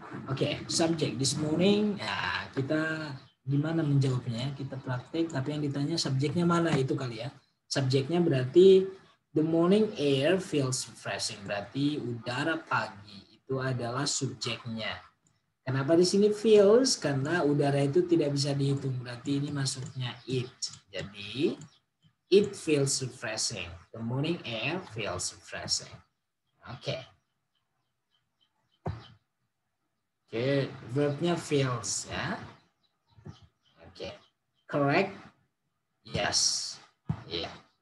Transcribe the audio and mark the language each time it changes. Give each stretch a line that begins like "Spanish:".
English: Oke, subject this morning.
Indonesian: Nah, kita gimana menjawabnya? Kita praktek, tapi yang ditanya subjeknya mana itu kali, ya. Subjeknya berarti
English: the morning air feels refreshing.
Indonesian: Berarti udara pagi itu adalah subjeknya. Kenapa di sini feels? Karena udara itu tidak bisa dihitung. Berarti ini masuknya it.
English: Jadi it feels refreshing. The morning air feels refreshing. Oke. Oke, verbnya feels, ya. Oke, correct? Yes. Yeah.